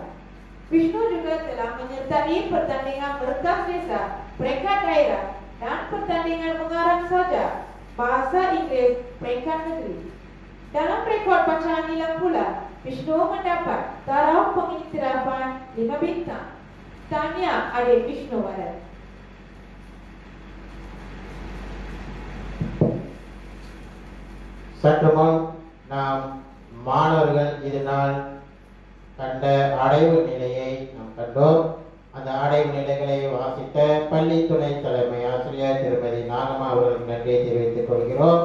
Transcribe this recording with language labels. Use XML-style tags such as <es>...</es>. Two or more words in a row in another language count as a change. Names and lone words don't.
<ms>Vishnu juga telah menyertai pertandingan merentas desa peringkat daerah dan pertandingan mengarang sajak bahasa Inggeris peringkat negeri. Dalam rekod bacaan nilai pula, Vishnu mendapat taraf pengiktirafan 5 bintang. Tanya adik Vishnuwaran.</ms> <ta>சற்று முன் நாம் மாணவர்கள் இதனால் கண்ட அடைவு நிலையை நாம் கண்டோம். அந்த அடைவு நிலைகளை வாசித்த பள்ளி துணை தலைமை ஆசிரியர் திருமதி நாகம்மா அவர்களுக்கு நன்றியை தெரிவித்துக் கொள்கிறோம்.</ta>